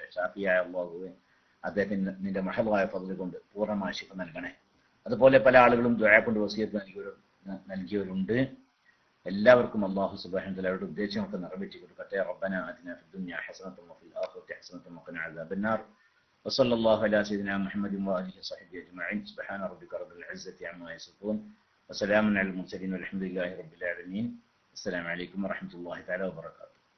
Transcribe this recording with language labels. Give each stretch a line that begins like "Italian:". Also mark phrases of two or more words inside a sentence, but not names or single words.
Malayalam: ഷാഫിയായ അള്ളാഹുവേ, അദ്ദേഹത്തിന് നിന്റെ മഹളായ ഫضل കൊണ്ട് പൂർണ്ണമായ ശിഫ നൽകണേ. അതുപോലെ പല ആളുകളും ദുആ കൊണ്ട് വസിയത്ത് നൽകിയവരുണ്ട്. എല്ലാവർക്കും
Arabic: الله سبحانه وتعالى
Malayalam: അവരുടെ ഉദ്ദേശങ്ങളൊക്കെ നിറവേറ്റി കൊടുക്കട്ടെ.
Arabic: ربنا آتنا في الدنيا حسنة وفي الآخرة حسنة وقنا عذاب النار. وصلى الله على سيدنا محمد وآله وصحبه أجمعين. سبحان ربك رب العزة عما يصفون وسلام على المرسلين والحمد لله رب العالمين. السلام عليكم ورحمة الله تعالى وبركاته.